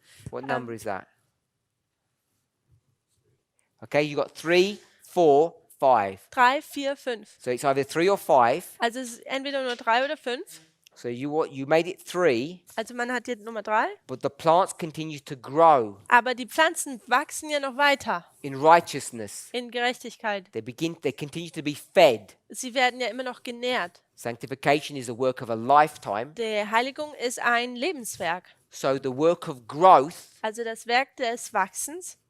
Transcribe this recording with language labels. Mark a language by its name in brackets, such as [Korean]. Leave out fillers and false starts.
[English] What number is that? Okay, you got 3 4, 5. 3, 4, 5. So it's either 3 or 5. [German] Also es ist entweder nur 3 oder 5. [English] So you made it 3, [German] Also man hat jetzt Nummer 3. [English] but the plants continue to grow [German] Aber die Pflanzen wachsen ja noch weiter [English] in righteousness. [German] in Gerechtigkeit. [English] They continue to be fed. [German] Sie werden ja immer noch genährt. [English] Sanctification is a work of a lifetime. [German] Die Heiligung ist ein Lebenswerk. [English] So the work of growth, [German] Also das Werk des Wachsens,